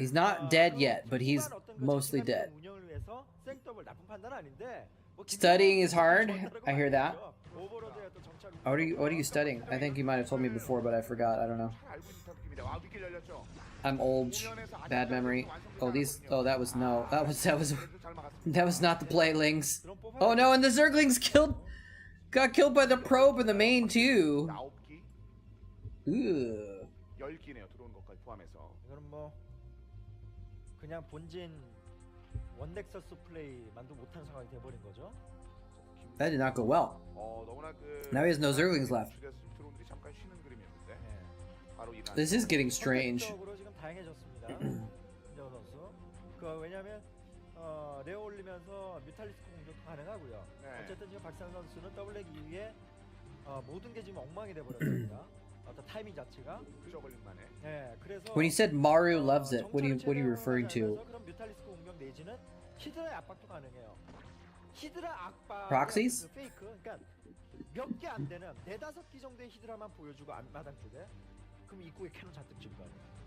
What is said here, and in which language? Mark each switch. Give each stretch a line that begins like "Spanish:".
English: He's not dead yet, but he's mostly dead.
Korean: 운영을 위해서 생더블 나쁜 판단 아닌데.
English: Studying is hard. I hear that. What are you studying? I think you might have told me before, but I forgot. I don't know.
Korean: 잘 알고 있는 탑입니다. 와, 윗길 열렸죠.
English: I'm old. Bad memory. Oh, these. Oh, that was no. That was not the playlings. Oh no, and the Zerglings got killed by the probe in the main too.
Korean: 9기,
English: Ooh.
Korean: 10기네요. 들어오는 것까지 포함해서. 이거는 뭐 그냥 본진 원넥서스 플레이만도 못한 상황이 돼버린 거죠.
English: That did not go well.
Korean: 너무나 그
English: Now he has no Zerglings left.
Korean: 드론들이 잠깐 쉬는 그림이었는데. 바로 일어난.
English: This is getting strange.
Korean: 선택적으로 지금 다양해졌습니다. 김정은 선수. 그 왜냐면 레어 올리면서 뮤탈리스크 공격도 가능하고요. 네. 어쨌든 지금 박상 선수는 더블렉 이후에 모든 게 지금 엉망이 돼버렸습니다. 어떤 타이밍 자체가. 저글링만에. 네, 그래서
English: When you said Maru loves it, what are you referring to?
Korean: 그럼 뮤탈리스크 공격 내지는 히드라의 압박도 가능해요. 히드라 압박.
English: Proxies?
Korean: 그 페이크. 그러니까 몇 개 안 되는 4-5기 정도의 히드라만 보여주고 앞마당 쪽에. 그럼 입구에 캐논 잔뜩 질 거 아니에요.